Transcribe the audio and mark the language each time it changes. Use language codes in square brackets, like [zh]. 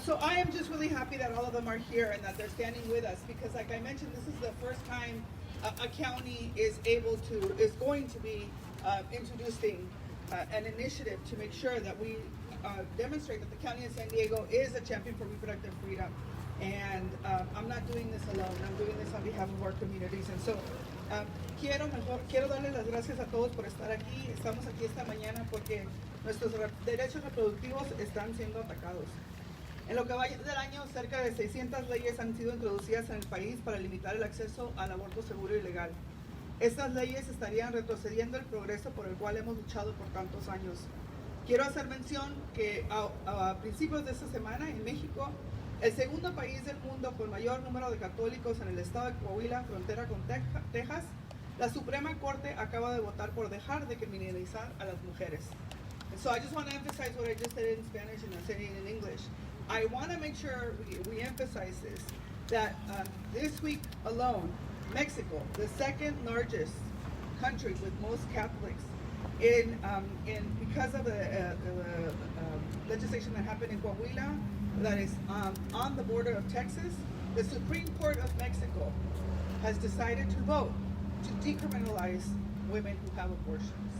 [en] So I am just really happy that all of them are here and that they're standing with us because, like I mentioned, this is the first time a county is going to be introducing an initiative to make sure that we demonstrate that the County of San Diego is a champion for reproductive freedom. And I'm not doing this alone. I'm doing this on behalf of our communities. And so [es] quiero darles las gracias a todos por estar aquí. Estamos aquí esta mañana porque nuestros derechos reproductivos están siendo atacados. En lo que va del año, cerca de 600 leyes han sido introducidas en el país para limitar el acceso al aborto seguro y legal. Estas leyes estarían retrocediendo el progreso por el cual hemos luchado por tantos años. Quiero hacer mención que a principios de esta semana en México, el segundo país del mundo con mayor número de católicos en el estado de Coahuila, frontera con Texas, la Suprema Corte acaba de votar por dejar de criminalizar a las mujeres. [en] And so I just want to emphasize what I just said in Spanish and I'm saying it in English. I want to make sure we emphasize this, that this week alone, Mexico, the second largest country with most Catholics, because of the legislation that happened in Coahuila, that is on the border of Texas, the Supreme Court of Mexico has decided to vote to decriminalize women who have abortions.